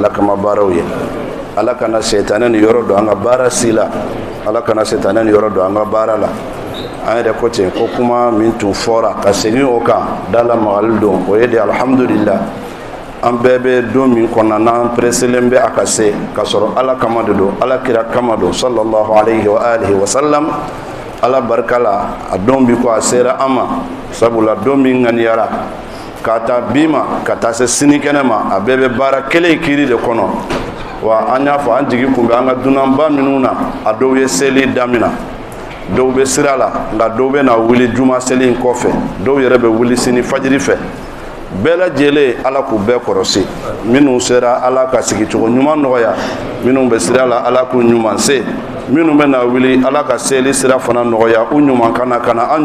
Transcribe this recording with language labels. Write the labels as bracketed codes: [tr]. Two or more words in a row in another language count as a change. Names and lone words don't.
[bm] ala kama baaraw ye ala kana setanɛ ni yɔrɔ don an ka baara si la ala kana setanɛ ni yɔrɔ don an ka baara la an yɛrɛ ko ten ko kuma min tun fɔra ka segin o kan dalamagali don o ye de alhamdulillah an bɛɛ bɛ don min kɔnɔna na an preselen bɛ a ka se ka sɔrɔ ala kama de don ala kira kama don [ar] صلى الله عليه وآله وسلم [bm] ala barika la a don bi ko a sera an ma sabula don min ŋaniyara ka taa bi ma ka taa se sini kɛnɛ ma a bɛɛ bɛ baara kelen kiri de kɔnɔ wa an y'a fɔ an jigi kun bɛ an ka dunanba minnu na a dɔw ye seli damina dɔw bɛ sira la nka dɔw bɛ na wuli juma seli in kɔfɛ dɔw yɛrɛ bɛ wuli sini fajiri fɛ bɛɛ lajɛlen ala k'u bɛɛ kɔrɔsi minnu sera ala ka sigicogo ɲuman nɔgɔya minnu bɛ sira la ala k'u ɲuman se minnu bɛ na wuli ala ka seli sira fana nɔgɔya u ɲuman kana an